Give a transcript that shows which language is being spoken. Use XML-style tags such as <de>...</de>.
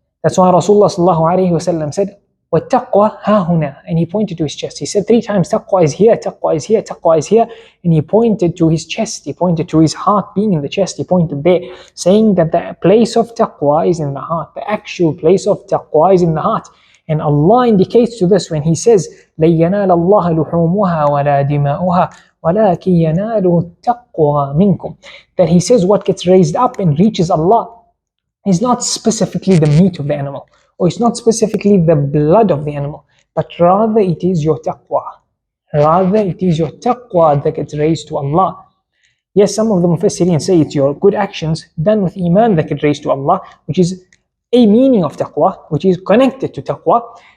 <en>That's why Rasulullah said,</en> <ar>وَالتَّقْوَى هَا هُنَا,</ar> <en>and he pointed to his chest. He said 3 times, taqwa is here, taqwa is here, taqwa is here, and he pointed to his chest, he pointed to his heart being in the chest, he pointed there, saying that the place of taqwa is in the heart, the actual place of taqwa is in the heart. And Allah indicates to this when He says,</en> <ar>لَن يَنَالَ اللَّهَ لُحُومُهَا وَلَا دِمَاؤُهَا وَلَكِنْ يَنَالُهُ التَّقْوَى مِنْكُمْ.</ar> <en>That He says what gets raised up and reaches Allah is not specifically the meat of the animal, or it's not specifically the blood of the animal, but rather it is your taqwa. Rather it is your taqwa that gets raised to Allah. Yes, some of the Mufassirin say it's your good actions done with iman that get raised to Allah, which is a meaning of taqwa, which is connected to taqwa.</en>